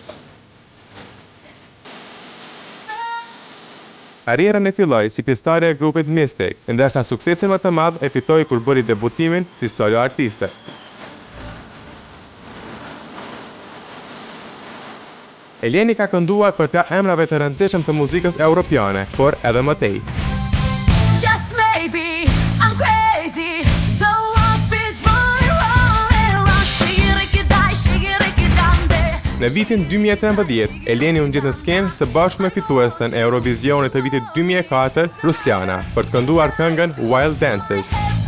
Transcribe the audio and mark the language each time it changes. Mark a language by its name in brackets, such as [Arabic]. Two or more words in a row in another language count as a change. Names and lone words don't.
[Albanian] Karrierën e filloi si pjesëtare e grupit Mystic, ndërsa suksesin më të madh e fitoi kur bëri debutimin si solo artiste. Eleni ka kënduar për të emrave të rëndësishëm të muzikës europiane, por edhe më tej. [English] Just maybe I'm crazy. The world spins round and round. Shigirikidai. [Albanian] Në vitin 2013, Eleni u ngjit në skenë së bashku me fituesen e Eurovisionit të vitit 2004, Ruslana, për të kënduar këngën Wild Dances.